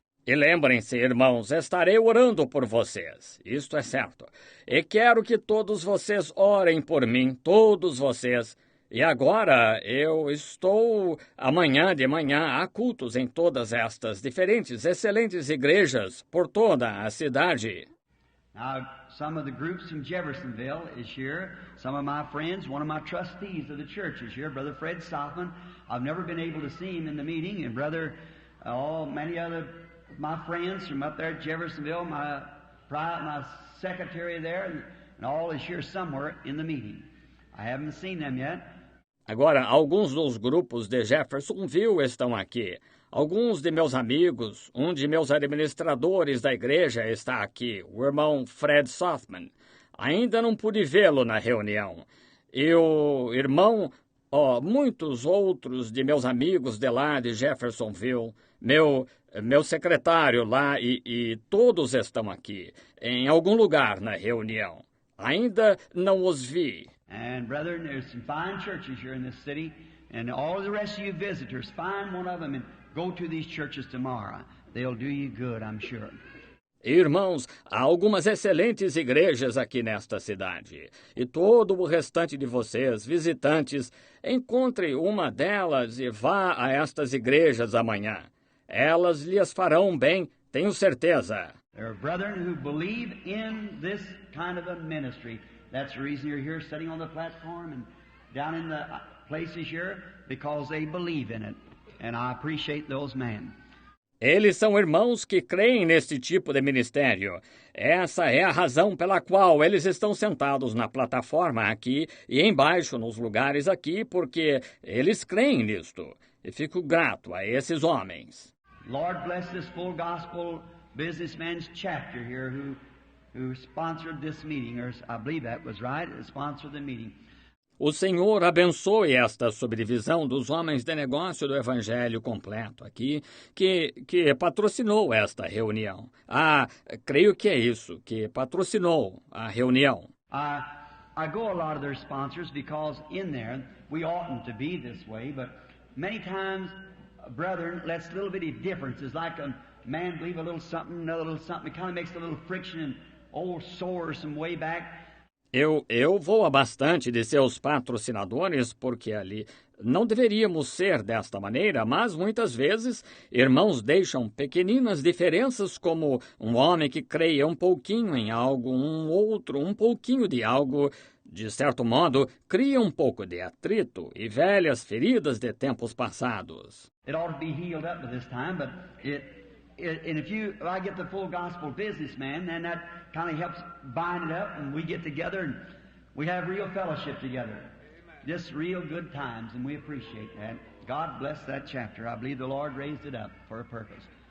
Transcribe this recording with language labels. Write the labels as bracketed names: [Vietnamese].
[Portuguese] E lembrem-se, irmãos, estarei orando por vocês, isto é certo. E quero que todos vocês orem por mim, todos vocês. E agora eu estou, amanhã de manhã, há cultos em todas estas diferentes, excelentes igrejas por toda a cidade. [English] Now, some of the groups from Jeffersonville is here. Some of my friends, one of my trustees of the church is here, Brother Fred Stockman. I've never been able to see him in the meeting, and many other my friends from up there at Jeffersonville, my secretary there, and all is here somewhere in the meeting. I haven't seen them yet. [Portuguese] Agora, alguns dos grupos de Jeffersonville estão aqui. Alguns de meus amigos, um de meus administradores da igreja está aqui, o irmão Fred Sothman. Ainda não pude vê-lo na reunião. E o irmão, muitos outros de meus amigos de lá de Jeffersonville, meu secretário lá e todos estão aqui, em algum lugar na reunião. Ainda não os vi. [English] And brethren, there's some fine churches here in this city, and all the rest of you visitors, find one of them and go to these churches tomorrow. They'll do you good, I'm sure. [Portuguese] Irmãos, há algumas excelentes igrejas aqui nesta cidade. E todo o restante de vocês, visitantes, encontre uma delas e vá a estas igrejas amanhã. Elas lhes farão bem, tenho certeza. [English] There are brethren who believe in this kind of a ministry. That's the reason you're here sitting on the platform and down in the places here, because they believe in it. And I appreciate those men. [Portuguese] Eles são irmãos que creem neste tipo de ministério. Essa é a razão pela qual eles estão sentados na plataforma aqui e embaixo nos lugares aqui, porque eles creem nisto. E fico grato a esses homens. [English] Lord bless this full gospel businessman's chapter here who sponsored this meeting, or I believe that was right, sponsored the meeting. [Portuguese] O Senhor abençoe esta subdivisão dos homens de negócio do Evangelho completo aqui, que patrocinou esta reunião. Creio que é isso, que patrocinou a reunião. [English] I go a lot of their sponsors because in there, we oughtn't to be this way, but many times, brethren, that's a little bitty difference. It's like a man believe a little something, another little something. It kind of makes a little friction and old sores some way back. [Portuguese] Eu vou a bastante de seus patrocinadores, porque ali não deveríamos ser desta maneira, mas muitas vezes irmãos deixam pequeninas diferenças, como um homem que creia um pouquinho em algo, um outro um pouquinho de algo, De certo modo, cria um pouco de atrito e velhas feridas de tempos passados. [English] It ought to be healed up by this time, but and if I get the full gospel businessman, then that kind of helps bind it up, and we get together and we have real fellowship together. Just real good times, and we appreciate that. God bless that chapter. I believe the Lord raised it up for a purpose.